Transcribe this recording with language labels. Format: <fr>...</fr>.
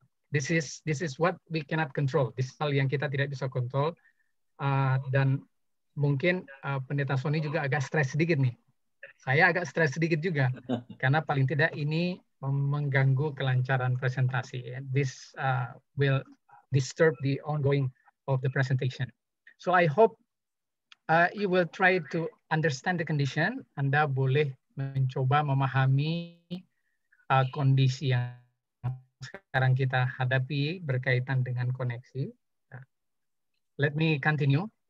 <en>This is what we cannot control.</en> <id>This hal yang kita tidak bisa kontrol. Dan mungkin Pendeta Sony juga agak stres sedikit nih. Saya agak stres sedikit juga karena paling tidak ini mengganggu kelancaran presentasi.</id> <en>This will disturb the ongoing of the presentation. So I hope you will try to understand the condition.</en> <id>Anda boleh mencoba memahami kondisi yang sekarang kita hadapi berkaitan dengan koneksi.</id> <en>Let me continue.</en>